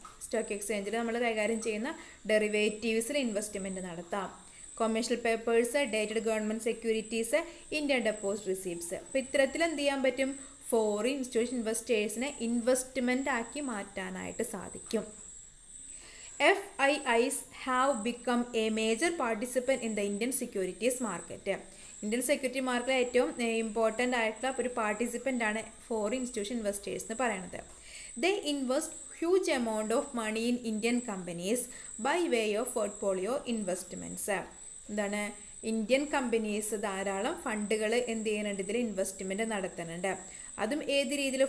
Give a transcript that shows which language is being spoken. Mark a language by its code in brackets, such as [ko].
[ml] Stock എക്സ്ചേഞ്ചിൽ നമ്മൾ കൈകാര്യം ചെയ്യുന്ന ഡെറിവേറ്റീവ്സിൽ ഇൻവെസ്റ്റ്മെൻറ്റ് നടത്താം. [en] Commercial papers, dated government securities, Indian deposit receipts. [ml] അപ്പോൾ ഇത്തരത്തിൽ എന്ത് ചെയ്യാൻ പറ്റും? ഫോറിൻ ഇൻസ്റ്റിറ്റ്യൂഷൻ ഇൻവെസ്റ്റേഴ്സിനെ ഇൻവെസ്റ്റ്മെൻ്റ് ആക്കി മാറ്റാനായിട്ട് സാധിക്കും. [en] FIIs have become a major participant in the Indian securities market. [ml] Indian security മാർക്കറ്റിലെ ഏറ്റവും ഇമ്പോർട്ടൻ്റ് ആയിട്ടുള്ള ഒരു പാർട്ടിസിപ്പൻ്റ് ആണ് ഫോറിൻ ഇൻസ്റ്റിറ്റ്യൂഷൻ ഇൻവെസ്റ്റേഴ്സ് എന്ന് പറയുന്നത്. [en] They invest huge amount of money in Indian companies by way of portfolio investments. [ml] എന്താണ്? Indian companies ധാരാളം ഫണ്ടുകൾ എന്ത് ചെയ്യുന്നുണ്ട്? ഇതിൽ ഇൻവെസ്റ്റ്മെൻറ്റ് നടത്തുന്നുണ്ട്. അതും ഏത് രീതിയിൽ?